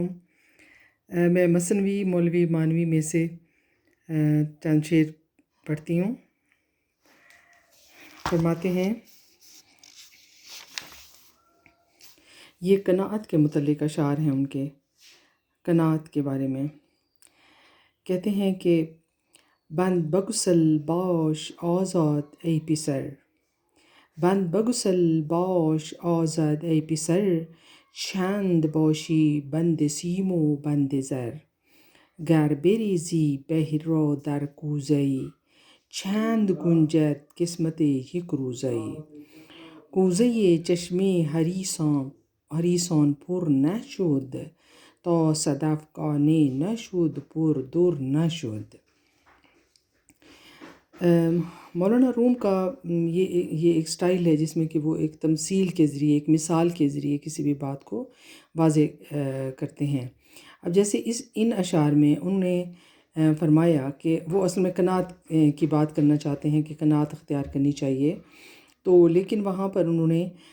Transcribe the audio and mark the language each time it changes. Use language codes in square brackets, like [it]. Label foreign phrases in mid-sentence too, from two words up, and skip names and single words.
[ur] میں مثنوی مولوی مانوی میں سے چند شعر پڑھتی ہوں۔ فرماتے ہیں، یہ قناعت کے متعلق اشعار ہیں ان کے، قناعت کے بارے میں کہتے ہیں کہ [fa] بند بگسل باش آزاد ای پسر، بند بگسل باش آزاد ای پسر، چند باشی بند سیم و بند زر، گر بریزی بحر را در کوزه‌ای، چند گنجد قسمت یک روزه‌ای، کوزه چشمه حریصان پر نشد، تا صدف خانه نشد پر در نشد۔ [ur] مولانا روم کا یہ ایک سٹائل ہے جس میں کہ وہ ایک تمثیل کے ذریعے، ایک مثال کے ذریعے کسی بھی بات کو واضح کرتے ہیں۔ اب جیسے ان اشعار میں انہوں نے فرمایا کہ وہ اصل میں قناعت کی بات کرنا چاہتے ہیں کہ قناعت اختیار کرنی چاہیے، تو لیکن وہاں پر انہوں نے